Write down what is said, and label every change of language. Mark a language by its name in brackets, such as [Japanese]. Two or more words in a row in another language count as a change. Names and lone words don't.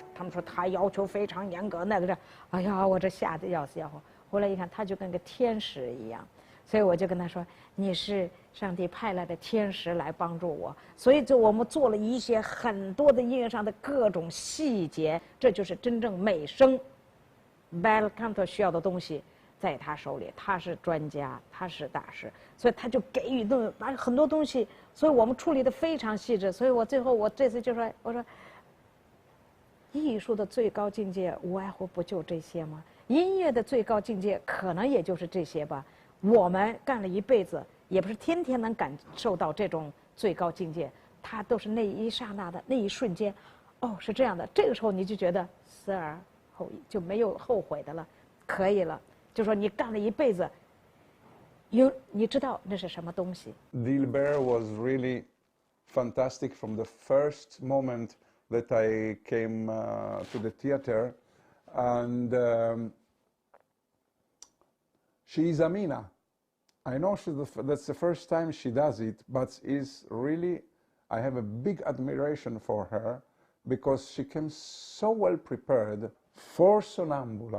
[Chinese] 他们说他要求非常严格，那个是，哎呀，我这吓得要死要活。后来一看，他就跟个天使一样，所以我就跟他说：“你是上帝派来的天使来帮助我。” 所以就我们做了一些很多的音乐上的各种细节，这就是真正美声 [Italian] bel canto [Chinese] 需要的东西。在他手里，他是专家，他是大师，所以他就给予把很多东西，所以我们处理的非常细致。所以我最后我这次就说，我说，艺术的最高境界无外乎不就这些吗？音乐的最高境界可能也就是这些吧。我们干了一辈子，也不是天天能感受到这种最高境界，它都是那一刹那的那一瞬间，哦，是这样的。这个时候你就觉得死而后已，就没有后悔的了，可以了。就说你干了一辈子，你知道那是什么东西。 [English] Dilber was really fantastic from the first moment that I came to the theater, and she's Amina. I know that's the first time she does it, but is really, I have a big admiration for her because she came so well prepared for Sonnambula.